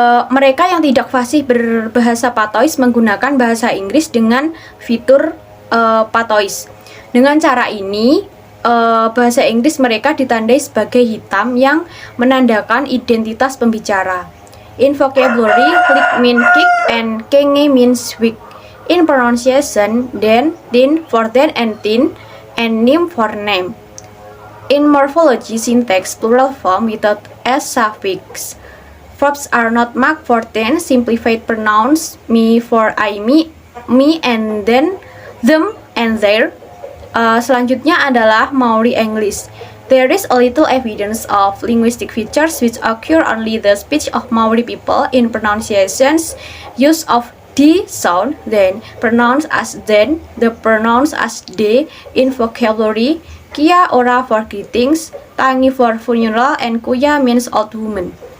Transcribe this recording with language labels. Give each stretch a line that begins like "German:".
Indonesian: Mereka yang tidak fasih berbahasa patois menggunakan bahasa Inggris dengan fitur patois. Dengan cara ini, bahasa Inggris mereka ditandai sebagai hitam yang menandakan identitas pembicara.
English: In vocabulary, flick means kick and kenge means weak. In pronunciation, den, tin for den and tin, and nim for name. In morphology, syntax, plural form without s suffix. Verbs are not marked for tense, simplified pronouns, me for I, me, and then, them, and their.
Indonesian: Selanjutnya adalah Maori English.
English: There is a little evidence of linguistic features which occur only the speech of Maori people in pronunciations, use of D sound, then pronounced as then, the pronounced as they in vocabulary, kia ora for greetings, tangi for funeral, and kuya means old woman.